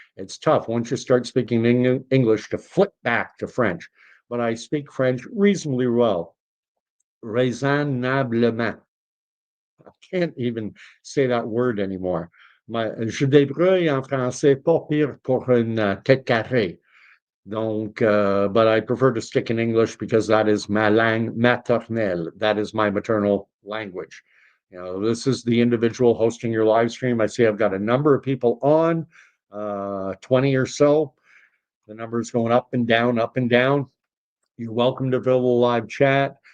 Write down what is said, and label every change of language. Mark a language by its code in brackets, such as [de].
[en] It's tough once you start speaking English to flip back to French. But I speak French reasonably well. [fr] Raisonnablement. [en] I can't even say that word anymore. [fr] Je débrouille en français pas pire pour une tête carrée. [en] But I prefer to stick in English because that is [fr] ma langue maternelle. [en] That is my maternal language. This is the individual hosting your live stream. I see I've got a number of people on, 20 or so. The number's going up and down, up and down. You're welcome to fill the live chat.